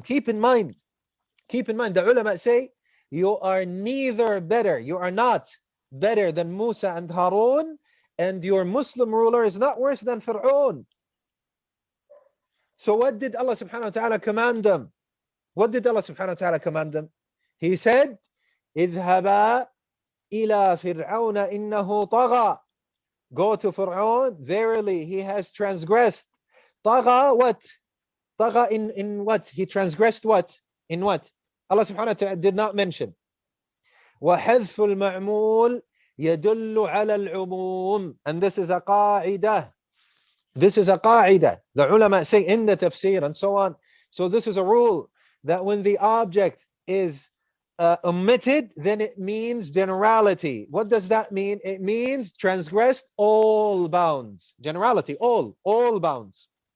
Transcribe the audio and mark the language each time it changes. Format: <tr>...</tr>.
<en>Keep in mind, the ulama say, you are neither better, you are not better than Musa and Harun, and your Muslim ruler is not worse than Fir'aun. So what did Allah subhanahu wa ta'ala command them? What did Allah subhanahu wa ta'ala command them? He said,</en> <ar>اذهبا إلى فرعون إنه طغى.</ar> <en>Go to Fir'aun, verily he has transgressed. طغى what? طغى in what? He transgressed what? In what? Allah subhanahu wa ta'ala did not mention.</en> <ar>وحذف المعمول يدل على العموم.</ar> <en>And this is a qa'idah. This is a qa'idah. The ulama say in the tafsir and so on. So this is a rule that when the object is omitted, then it means generality. What does that mean? It means transgressed all bounds. Generality, all bounds.</en>